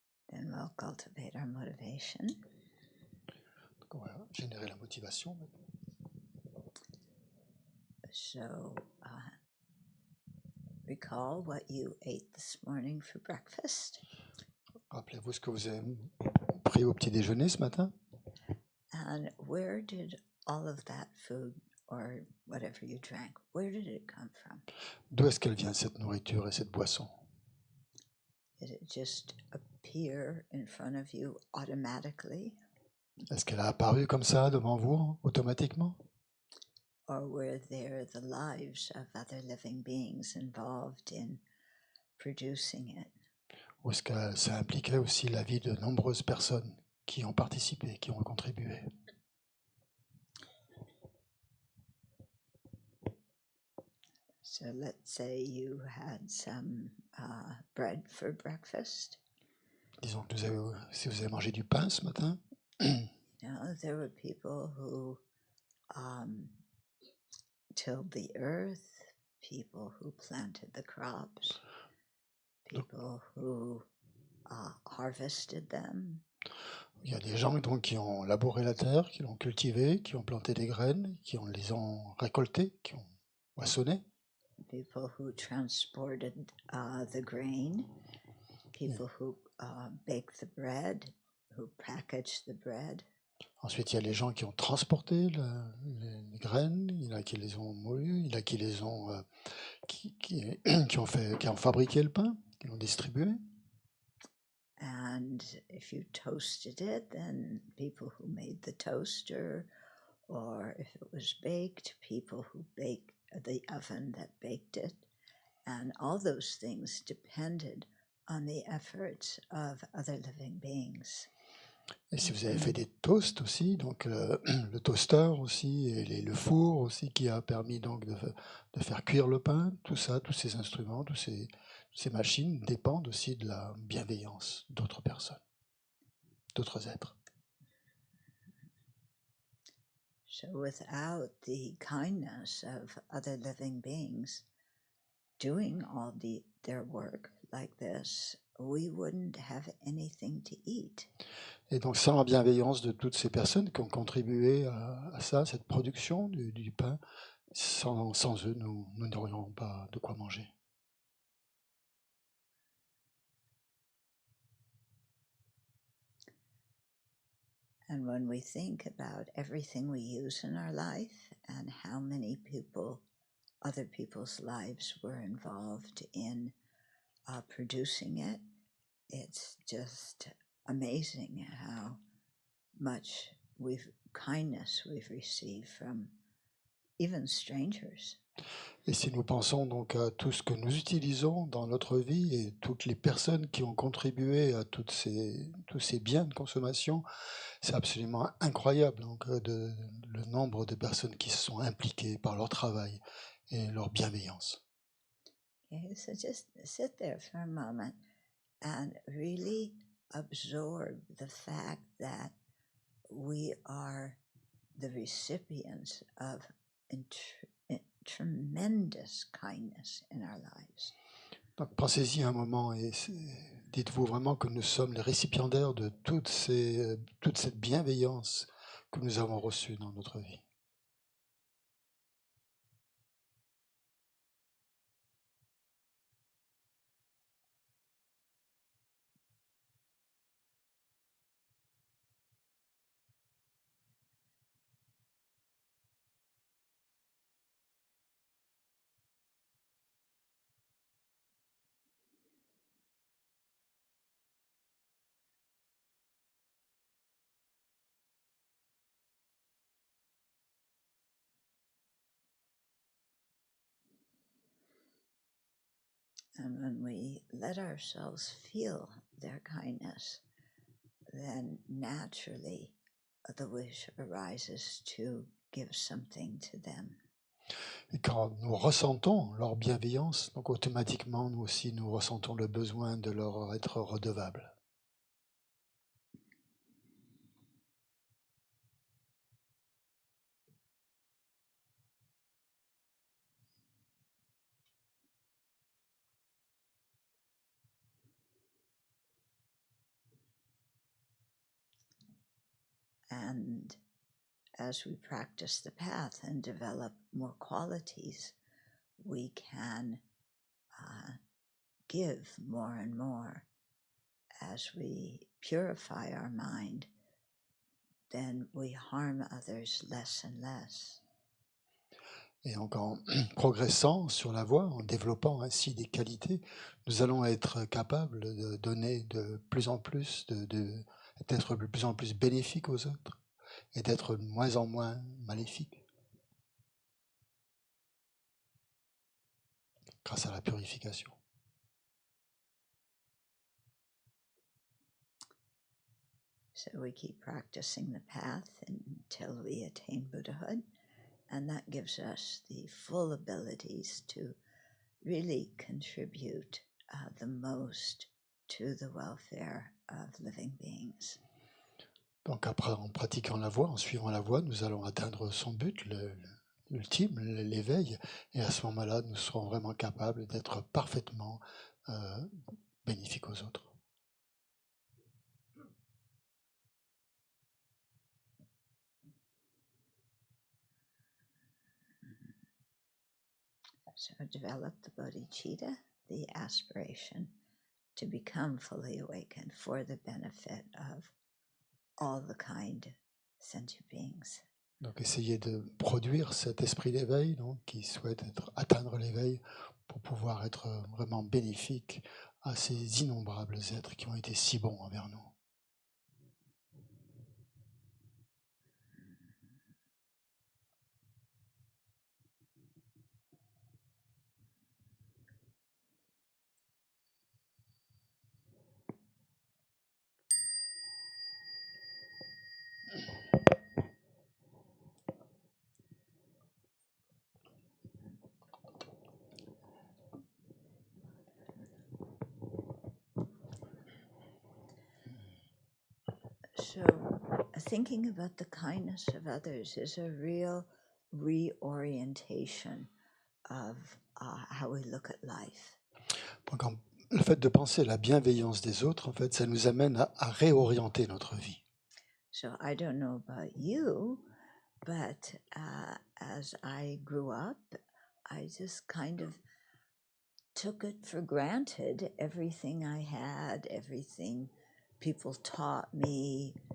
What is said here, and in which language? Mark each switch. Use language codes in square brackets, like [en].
[en] Then we'll cultivate our motivation. [fr] Donc on va générer la motivation. [en] So, recall what you ate this morning for breakfast. [fr] Rappelez-vous ce que vous avez pris au petit déjeuner ce matin. [en] And where did all of that food or whatever you drank, where did it come from? [fr] D'où est-ce qu'elle vient cette nourriture et cette boisson? [en] Did it just appear in front of you automatically? [fr] Est-ce qu'elle a apparu comme ça devant vous, automatiquement? [en] Or were there the lives of other living beings involved in producing it? [fr] Ou est-ce que ça impliquait aussi la vie de nombreuses personnes qui ont participé, qui ont contribué? [en] So let's say you had some bread for breakfast. [fr] Disons que si vous avez mangé du pain ce matin, [en] There were people who tilled the earth, people who planted the crops, people who harvested them. [fr] il y a des gens donc, qui ont labouré la terre, qui l'ont cultivée, qui ont planté des graines, les ont récoltées, qui ont moissonné. [en] People who transported the grain, people who baked the bread, who packaged the bread. [fr] Ensuite, il y a les gens qui ont transporté les graines, il y en a qui les ont moulues, il y en a qui les ont qui ont fabriqué le pain, qui l'ont distribué. [en] And if you toasted it, then people who made the toaster, or if it was baked, people who baked the oven that baked it. And all those things depended on the efforts of other living beings. [fr] Et si vous avez fait des toasts aussi, donc le toaster aussi, et le four aussi qui a permis donc de faire cuire le pain, tout ça, tous ces instruments, toutes ces machines dépendent aussi de la bienveillance d'autres personnes, d'autres êtres. [en] So without the kindness of other living beings doing all their work like this, we wouldn't have anything to eat. [fr] Et donc sans la bienveillance de toutes ces personnes qui ont contribué à ça, cette production du pain, sans eux, nous n'aurions pas de quoi manger. [en] And when we think about everything we use in our life and how many other people's lives were involved in producing it, it's just amazing how much kindness we've received from even strangers. [fr] Et si nous pensons donc à tout ce que nous utilisons dans notre vie et toutes les personnes qui ont contribué à tous ces biens de consommation, c'est absolument incroyable donc, le nombre de personnes qui se sont impliquées par leur travail et leur bienveillance. [en] Okay, so just sit there for a moment and really absorb the fact that we are the recipients of tremendous kindness in our lives. [fr] Donc pensez-y un moment et dites-vous vraiment que nous sommes les récipiendaires de toute cette bienveillance que nous avons reçue dans notre vie. [en] And when we let ourselves feel their kindness, then naturally the wish arises to give something to them. [fr] Et quand nous ressentons leur bienveillance, donc automatiquement nous aussi nous ressentons le besoin de leur être redevables. [en] And as we practice the path and develop more qualities, we can give more and more as we purify our mind. then we harm others less and less. [fr] Et donc en progressant sur la voie, en développant ainsi des qualités, nous allons être capables de donner de plus en plus, d'être de plus en plus bénéfiques aux autres et d'être de moins en moins maléfiques grâce à la purification. [en] So we keep practicing the path until we attain Buddhahood, and that gives us the full abilities to really contribute the most to the welfare of living beings. [fr] Donc après, en pratiquant la voie, en suivant la voie, nous allons atteindre son but, l'ultime, l'éveil, et à ce moment-là, nous serons vraiment capables d'être parfaitement bénéfiques aux autres. [en] So develop the bodhicitta, the aspiration to become fully awakened for the benefit of all the kind sentient beings. [fr] Donc essayez de produire cet esprit d'éveil, donc, qui souhaite atteindre l'éveil pour pouvoir être vraiment bénéfique à ces innombrables êtres qui ont été si bons envers nous. [en] So thinking about the kindness of others is a real reorientation of how we look at life. [fr] Donc, le fait de penser à la bienveillance des autres, en fait, ça nous amène à réorienter notre vie. [en] So I don't know about you, but as I grew up, I just kind of took it for granted, everything I had, everything people taught me.